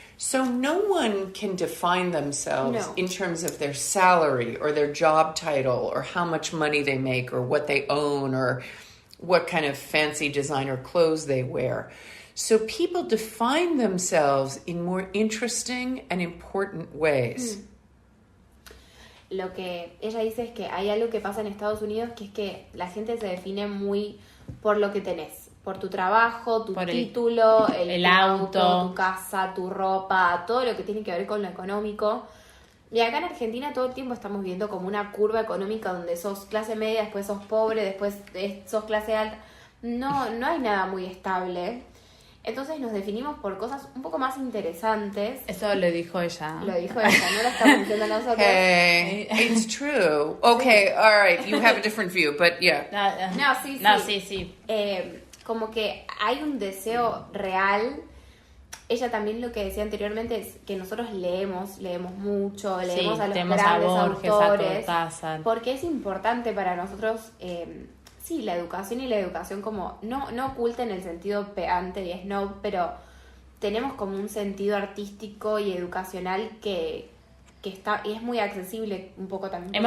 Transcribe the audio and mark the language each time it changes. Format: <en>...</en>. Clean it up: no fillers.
<en>So no one can define themselves in terms of their salary or their job title or how much money they make or what they own or what kind of fancy designer clothes they wear. So people define themselves in more interesting and important ways.</en> <es>Lo que ella dice es que hay algo que pasa en Estados Unidos, que es que la gente se define muy por lo que tenés. Por tu trabajo, tu título, el auto, tu casa, tu ropa, todo lo que tiene que ver con lo económico. Y acá en Argentina todo el tiempo estamos viendo como una curva económica donde sos clase media, después sos pobre, después sos clase alta. No hay nada muy estable. Entonces nos definimos por cosas un poco más interesantes. Eso lo dijo ella. Lo dijo ella, no lo estamos diciendo nosotros.</es> <en>Hey, it's true. Okay, all right, you have a different view, but yeah.</en> <es>Sí. Como que hay un deseo real. Ella también lo que decía anteriormente es que nosotros leemos mucho, leemos a los grandes autores, porque es importante para nosotros, la educación y la educación como, no oculta en el sentido pedante y snob, pero tenemos como un sentido artístico y educacional que está y es muy accesible un poco también.</es>